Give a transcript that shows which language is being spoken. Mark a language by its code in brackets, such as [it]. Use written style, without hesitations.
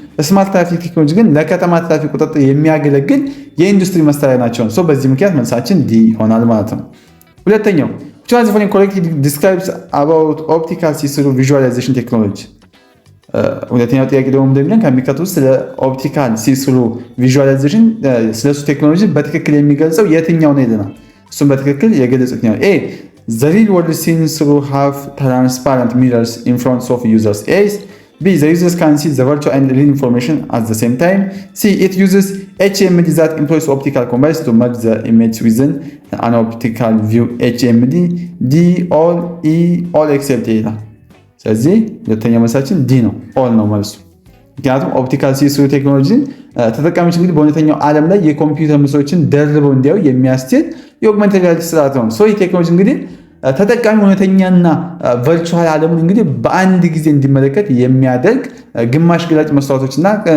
[am] ስማርት ትራፊክ ቴክኖሎጂ ግን ለከተማ ትራፊክ ቁጥጥር የሚያገለግል የኢንዱስትሪ መሳሪያ ናቸው። ሶ በዚህ ምክንያት መልሳችን ዲ ይሆናል ማለት ነው። ሁለተኛው [en] which one of the following correctly describes about optical see-through visualization technology? [am] ሁለተኛው ጥያቄ ደግሞ እንደሚለን ከሚከተሉት ስለ ኦፕቲካል ሲስሩ ቪዥዋላይዜሽን ስለሱ ቴክኖሎጂ በትክክል የሚገልጸው የትኛው ነው ይለናል። እሱም በትክክል የገለጹት ነው። ኤ [en] the real world seen through have transparent mirrors in front of users. A B the users can see the virtual and real information at the same time. C it uses HMD that employs optical combines to merge the image within an optical view. [am] HMD [en] D all except A [am] ይላል። ስለዚህ ሁለተኛ መልሳችን ዲ ነው። ኦል ነው መልሱ። ምክንያቱም ኦፕቲካል ሲስሩ ቴክኖሎጂን ተጠቃሚዎች እንግዲህ በእውነተኛው ዓለም ላይ የኮምፒውተር ምስሎችን ደርበው እንዲያዩ የሚያስችል የኦግመንትድ ሪያሊቲ ስርዓት ነው። ይህ ቴክኖሎጂ እንግዲህ ተጠቃሚ እውነተኛና ቨርቹዋል ዓለሙን እንግዲህ በአንድ ጊዜ እንዲመለከት የሚያደርግ ግማሽ ገላጭ መስታወቶችና